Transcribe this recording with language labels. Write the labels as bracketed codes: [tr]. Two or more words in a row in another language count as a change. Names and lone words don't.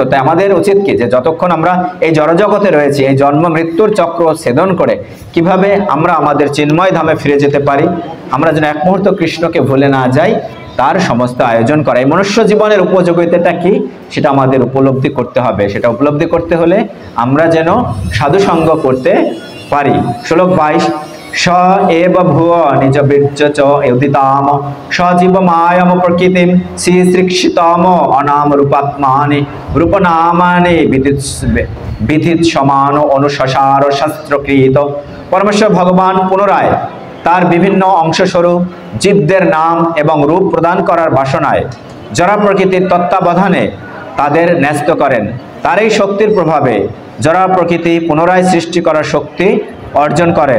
[bn] তাই আমাদের উচিত কি যে যতক্ষণ আমরা এই জড়জগতে রয়েছি, এই জন্ম মৃত্যুর চক্র ছেদন করে কিভাবে আমরা আমাদের চিন্ময় ধামে ফিরে যেতে পারি, আমরা যেন এক মুহূর্ত কৃষ্ণকে ভুলে না যাই, তার সমস্ত আয়োজন করা। এই মনুষ্য জীবনের উপযোগিতাটা কি সেটা আমাদের উপলব্ধি করতে হবে। সেটা উপলব্ধি করতে হলে আমরা যেন সাধু সঙ্গ করতে পারি। [sa] শ্লোক 22, স এব ভুব নিজ বীর্য চ উদিতাম সজীব মায়াম প্রকৃতিম শ্রীশিক্ষিতম অনাম রূপাত্মানি রূপনামানি বিধিত সমান অনুশাসার শাস্ত্রকৃত। [bn] পরমেশ্বর ভগবান পুনরায় তার বিভিন্ন অংশস্বরূপ জীবদের নাম এবং রূপ প্রদান করার বাসনায় জড় প্রকৃতির তত্ত্বাবধানে তাদের ন্যস্ত করেন। তার এই শক্তির প্রভাবে জড় প্রকৃতি পুনরায় সৃষ্টি করার শক্তি অর্জন করেন।